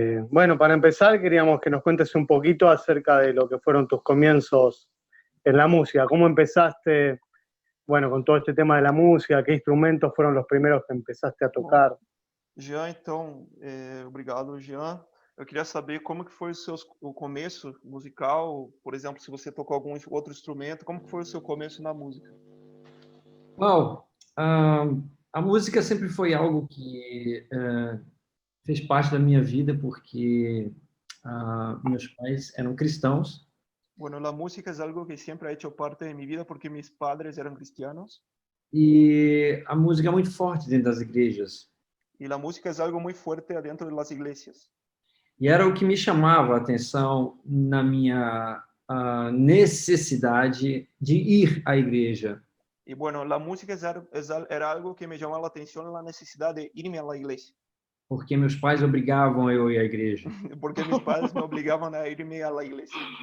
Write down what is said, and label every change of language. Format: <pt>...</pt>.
<es>Bueno, para empezar queríamos que nos cuentes un poquito acerca de lo que fueron tus comienzos en la música. ¿Cómo empezaste, bueno, con todo este tema de la música? ¿Qué instrumentos fueron los primeros que empezaste a tocar?</es> <pt>Jean, então, obrigado, Jean. Eu queria saber como que foi o começo musical, por exemplo, se você tocou algum outro instrumento, como que foi o seu começo na música? Bom, a música sempre foi algo que fez parte da minha vida, porque meus pais eram cristãos.</pt> <es>Bueno, la música es algo que siempre ha hecho parte de mi vida porque mis padres eran cristianos.</es> <pt>E a música é muito forte dentro das igrejas.</pt> <es>Y la música es algo muy fuerte adentro de las iglesias.</es> <pt>E era o que me chamava a atenção na minha necessidade de ir à igreja.</pt> <es>Y bueno, la música era algo que me llamaba la atención en la necesidad de irme a la iglesia.</es> <pt>Porque meus pais obrigavam eu a ir à igreja.</pt> <es>Porque mis padres me obligaban a irme a la iglesia.</es>